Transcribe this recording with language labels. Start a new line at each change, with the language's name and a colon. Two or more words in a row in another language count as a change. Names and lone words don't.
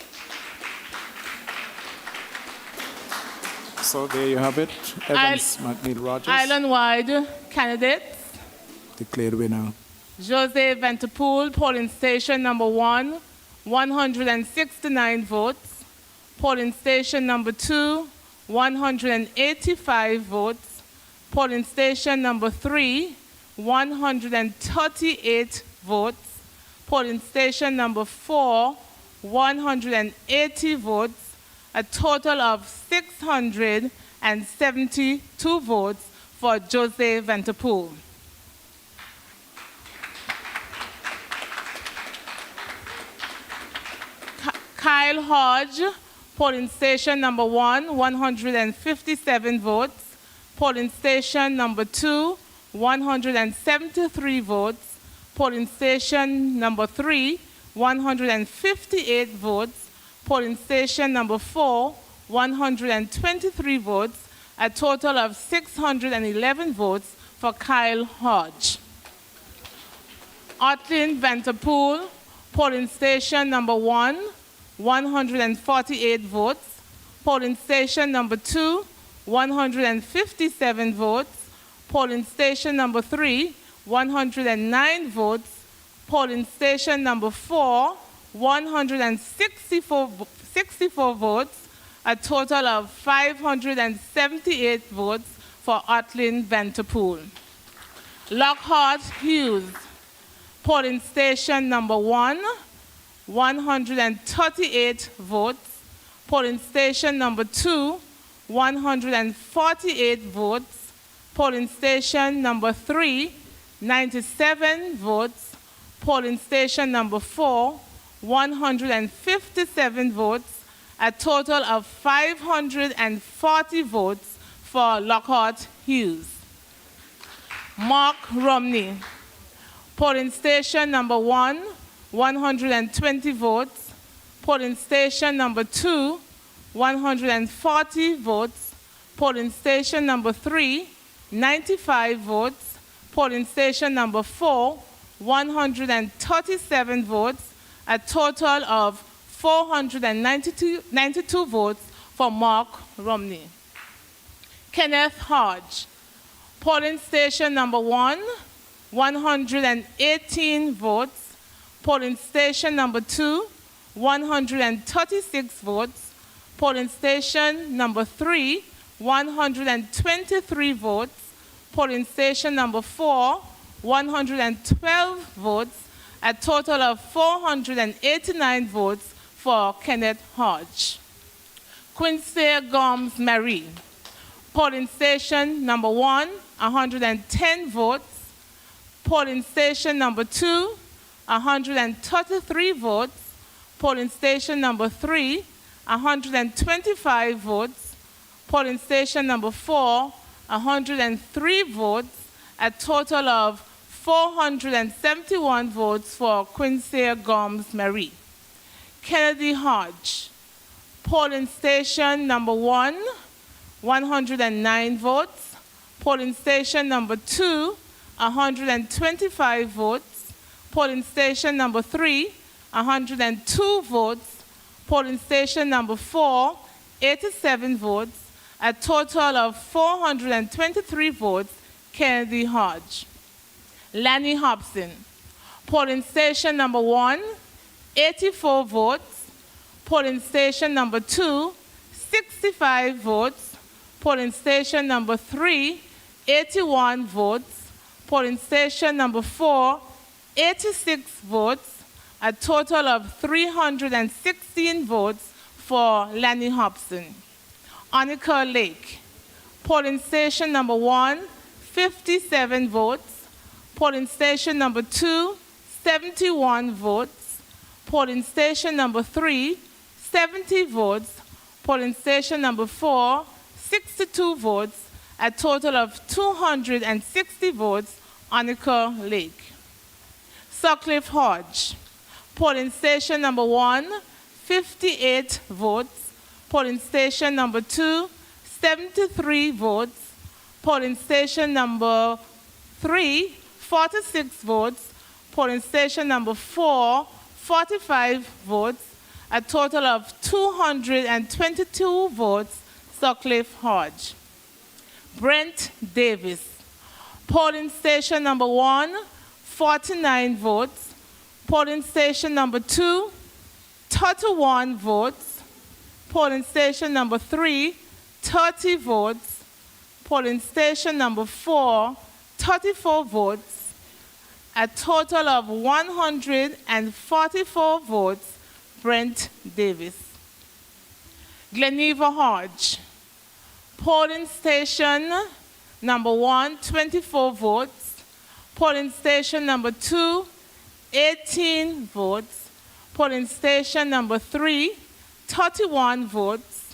English: So there you have it, Evans McNeil Rogers, Island-wide candidates. declared winner. Jose Vanterpool, polling station number 1, 169 votes. Polling station number 2, 185 votes. Polling station number 3, 138 votes. Polling station number 4, 180 votes. A total of 672 votes for Jose Vanterpool. Kyle Hodge, polling station number 1, 157 votes. Polling station number 2, 173 votes. Polling station number 3, 158 votes. Polling station number 4, 123 votes. A total of 611 votes for Kyle Hodge. Otlin Vanterpool, polling station number 1, 148 votes. Polling station number 2, 157 votes. Polling station number 3, 109 votes. Polling station number 4, 164 votes. A total of 578 votes for Otlin Vanterpool. Lockhart Hughes, polling station number 1, 138 votes. Polling station number 2, 148 votes. Polling station number 3, 97 votes. Polling station number 4, 157 votes. A total of 540 votes for Lockhart Hughes. Mark Romney, Polling station number 1, 120 votes. Polling station number 2, 140 votes. Polling station number 3, 95 votes. Polling station number 4, 137 votes. A total of 492 votes for Mark Romney. Kenneth Hodge. Polling station number 1, 118 votes. Polling station number 2, 136 votes. Polling station number 3, 123 votes. Polling station number 4, 112 votes. A total of 489 votes for Kenneth Hodge. Quincy Gomes Marie. Polling station number 1, 110 votes. Polling station number 2, 133 votes. Polling station number 3, 125 votes. Polling station number 4, 103 votes. A total of 471 votes for Quincy Gomes Marie. Kennedy Hodge. Polling station number 1, 109 votes. Polling station number 2, 125 votes. Polling station number 3, 102 votes. Polling station number 4, 87 votes. A total of 423 votes, Kennedy Hodge. Lanny Hobson. Polling station number 1, 84 votes. Polling station number 2, 65 votes. Polling station number 3, 81 votes. Polling station number 4, 86 votes. A total of 316 votes for Lanny Hobson. Annika Lake. Polling station number 1, 57 votes. Polling station number 2, 71 votes. Polling station number 3, 70 votes. Polling station number 4, 62 votes. A total of 260 votes, Annika Lake. Sutcliffe Hodge. Polling station number 1, 58 votes. Polling station number 2, 73 votes. Polling station number 3, 46 votes. Polling station number 4, 45 votes. A total of 222 votes, Sutcliffe Hodge. Brent Davis. Polling station number 1, 49 votes. Polling station number 2, 31 votes. Polling station number 3, 30 votes. Polling station number 4, 34 votes. A total of 144 votes, Brent Davis. Gleneva Hodge. Polling station number 1, 24 votes. Polling station number 2, 18 votes. Polling station number 3, 31 votes.